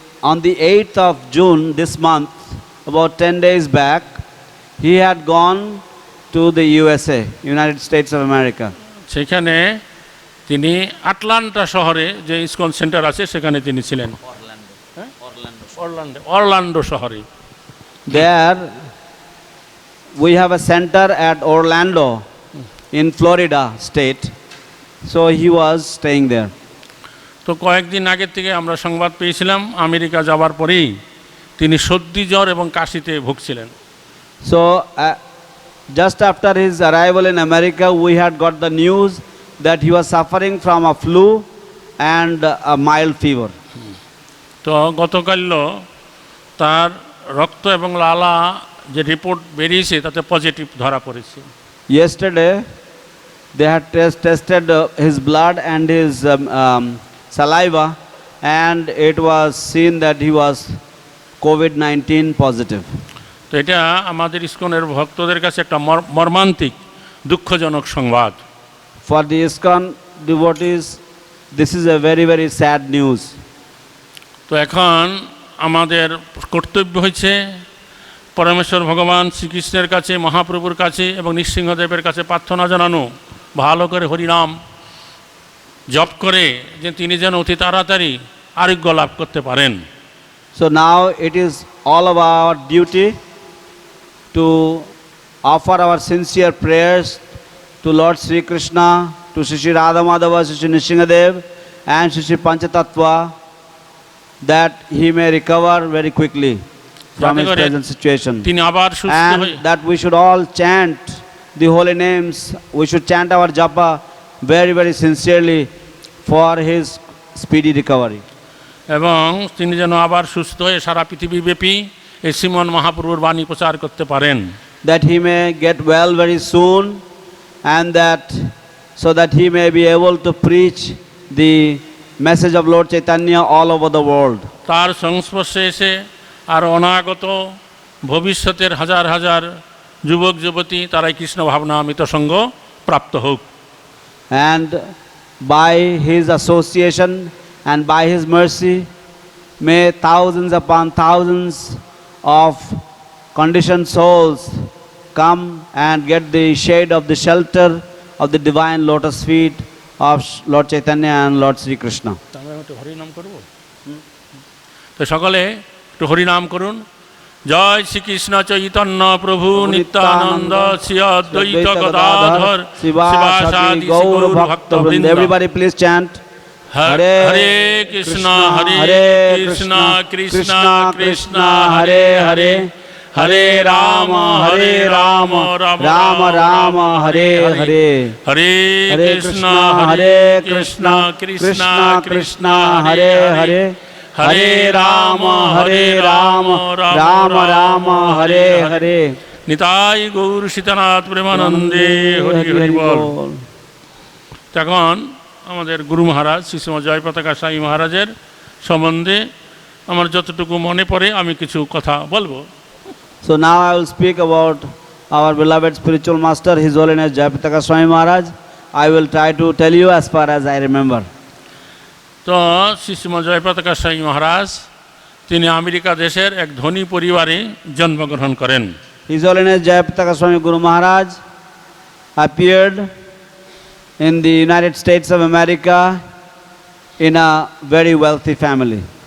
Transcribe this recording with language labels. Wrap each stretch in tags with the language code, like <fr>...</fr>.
<en>On the 8th of June this month, about 10 days back, he had gone to the USA, United States of America.</en> <bn>সেখানে তিনি Atlanta শহরে যে ISKCON centre আছে সেখানে তিনি ছিলেন। অরল্যান্ডো শহরে।</bn> <en>There we have a center at Orlando in Florida state, so he was staying there.</en> <bn>তো কয়েকদিন আগের থেকে আমরা সংবাদ পেয়েছিলাম আমেরিকা যাওয়ার পরেই তিনি সর্দি জ্বর এবং কাশিতে ভুগছিলেন।</bn> <en>So just after his arrival in America, we had got the news that he was suffering from a flu and a mild fever.</en> <bn>তো গতকাল তার রক্ত এবং লালা যে রিপোর্ট বেরিয়েছে তাতে পজিটিভ ধরা পড়েছে।</bn> <en>Yesterday they had tested his blood and his saliva, and it was seen that he was COVID-19 positive.</en> <bn>তো এটা আমাদের ইসকনের ভক্তদের কাছে একটা মর্মান্তিক দুঃখজনক সংবাদ।</bn> <en>For the ISKCON devotees, this is a very, very sad news.</en> <bn>তো এখন আমাদের কর্তব্য হচ্ছে পরমেশ্বর ভগবান শ্রীকৃষ্ণের কাছে, মহাপ্রভুর কাছে এবং নৃসিংহদেবের কাছে প্রার্থনা জানানো, ভালো করে হরিনাম জপ করে যে তিনি যেন অতি তাড়াতাড়ি আরোগ্য লাভ করতে পারেন।</bn> <en>So now it is all of our duty to offer our sincere prayers to Lord Sri Krishna, to Sri Radha Madhava, Sri Nrsimhadev and Sri Panchatattva, that he may recover very quickly from his present situation,</en> <bn>তিনি আবার সুস্থ</bn> <en>and</en> <bn>হয়ে</bn> <en>that we should all chant the holy names. We should chant our japa very, very sincerely for his speedy recovery.</en> <bn>এবং তিনি যেন আবার সুস্থ হয়ে সারা পৃথিবীব্যাপী এই শ্রীমন মহাপ্রভুর বাণী প্রচার করতে পারেন।</bn> <en>That he may get well very soon, and that so that he may be able to preach the message of Lord Chaitanya all over the world.</en> <bn>তার সংস্পর্শে এসে আর অনাগত ভবিষ্যতের হাজার হাজার যুবক যুবতী তারাই কৃষ্ণ ভাবনামৃত সঙ্গ প্রাপ্ত হোক।</bn> <en>And by his association and by his mercy, may thousands upon thousands of conditioned souls come and get the shade of the shelter of the divine lotus feet of Lord Chaitanya and Lord Sri Krishna.</en> <bn>আমরা একটু হরিনাম করব। তো সকলে একটু হরিনাম করুন। জয় শ্রীকৃষ্ণ চৈতন্য প্রভু নিত্যানন্দ শ্রী অদ্বৈত গদাধর শিবাসাদি গৌর ভক্তবৃন্দ।</bn> <en>Everybody please chant</en> <bn>Hare Hare Krishna হরে কৃষ্ণ কৃষ্ণ কৃষ্ণ হরে হরে হরে রাম রাম রাম হরে হরে হরে কৃষ্ণ কৃষ্ণ কৃষ্ণ কৃষ্ণ হরে হরে হরে রাম রাম রাম হরে হরে। নিতাই গৌর সীতানাথ প্রেমানন্দে হরি হরি বল। তখন আমাদের গুরু মহারাজ শ্রী শ্রী জয়পতাকা স্বামী মহারাজের সম্বন্ধে আমার যতটুকু মনে পড়ে আমি কিছু কথা বলবো।</bn> <en>So now I will speak about our beloved spiritual master, His Holiness Jayapataka Swami Maharaj. I will try to tell you as far as I remember.</en> <bn>তো শ্রী শ্রী জয়পতাকা স্বামী মহারাজ তিনি আমেরিকা দেশের এক ধনী পরিবারে জন্মগ্রহণ করেন।</bn> <en>His Holiness Jayapataka Swami Guru Maharaj appeared in the United States of America in a very wealthy family.</en>